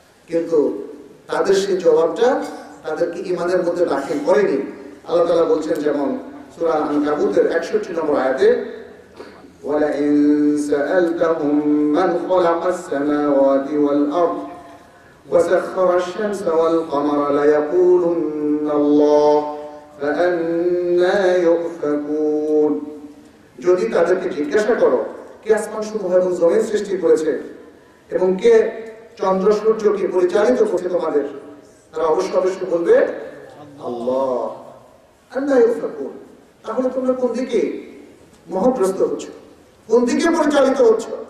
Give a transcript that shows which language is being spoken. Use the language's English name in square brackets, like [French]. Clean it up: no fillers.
[Bangla] কিন্তু তাদের সেই জবাবটা তাদেরকে ঈমানের মধ্যে দাখিল করেনি। আল্লাহ তাআলা বলছেন, যেমন সূরা আনকাবুতের 61 নম্বর আয়াতে, [Arabic] وَلَئِن سَأَلْتَهُم مَّنْ خَلَقَ السَّمَاوَاتِ وَالْأَرْضَ وَسَخَّرَ الشَّمْسَ وَالْقَمَرَ لَيَقُولُنَّ اللَّهُ فَأَنَّىٰ يُؤْفَكُونَ। [Bangla] যদি তাদেরকে জিজ্ঞাসা করো, কে আসমান সমূহ এবং জমিন সৃষ্টি করেছে এবং কে চন্দ্র সূর্যকে পরিচালিত করছে তোমাদের, তারা অবশ্যই বলবে আল্লাহ। আন্না ইউফাকুন। তাহলে তোমরা কোন দিকে মোহগ্রস্ত হচ্ছ, কোন দিকে পরিচালিত হচ্ছ?